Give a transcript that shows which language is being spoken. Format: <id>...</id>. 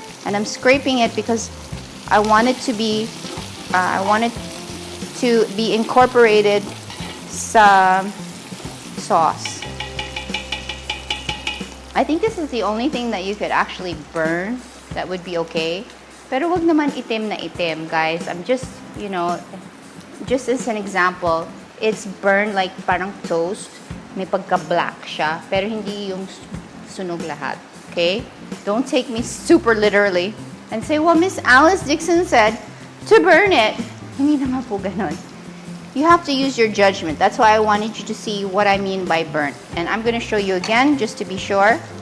<en>And I'm scraping it because I want it to be incorporated</en> <tl>sa</tl> <en>sauce. I think this is the only thing that you could actually burn that would be okay.</en> <tl>Pero wag naman itim na itim,</tl> <en>guys. I'm just, just as an example, it's burned like</en> <tl>parang</tl> <en>toast.</en> <tl>May pagka-black siya, pero hindi yung sunog lahat.</tl> <en>Okay? Don't take me super literally and say, well, Miss Alice Dixson said to burn it.</en> <tl>Hindi naman po ganon.</tl> <en>You have to use your judgment. That's why I wanted you to see what I mean by burnt. And I'm going to show you again just to be sure.</en>